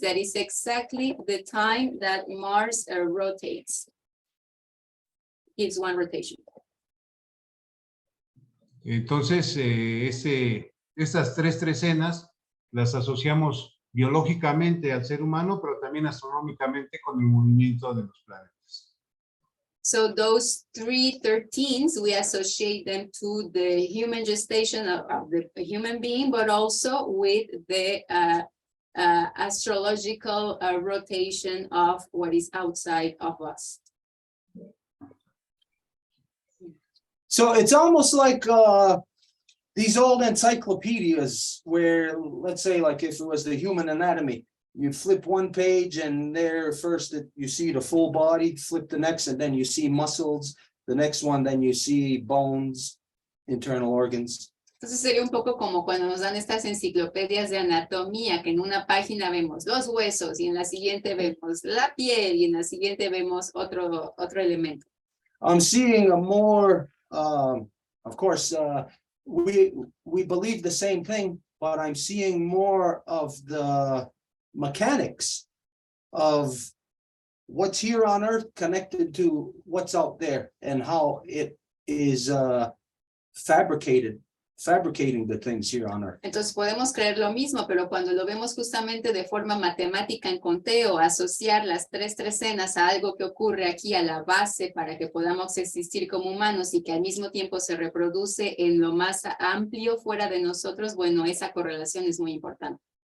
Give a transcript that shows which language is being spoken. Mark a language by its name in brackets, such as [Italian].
[English] That is exactly the time that Mars rotates. It's one rotation. [Spanish] Entonces, estas tres trecenas las asociamos biológicamente al ser humano, pero también astronómicamente con el movimiento de los planetas. [English] So those 313s, we associate them to the human gestation of the human being, but also with the astrological rotation of what is outside of us. So it's almost like these old encyclopedias where, let's say, like if it was the human anatomy, you flip one page and there first you see the full body, flip the next, and then you see muscles, the next one, then you see bones, internal organs. [Spanish] Entonces sería un poco como cuando nos dan estas enciclopedias de anatomía, que en una página vemos los huesos y en la siguiente vemos la piel y en la siguiente vemos otro elemento. [English] I'm seeing a more, of course, we believe the same thing, but I'm seeing more of the mechanics of what's here on Earth connected to what's out there and how it is fabricating the things here on Earth. [Spanish] Entonces podemos creer lo mismo, pero cuando lo vemos justamente de forma matemática en conteo, asociar las tres trecenas a algo que ocurre aquí a la base para que podamos existir como humanos y que al mismo tiempo se reproduce en lo más amplio fuera de nosotros, bueno, esa correlación es muy importante.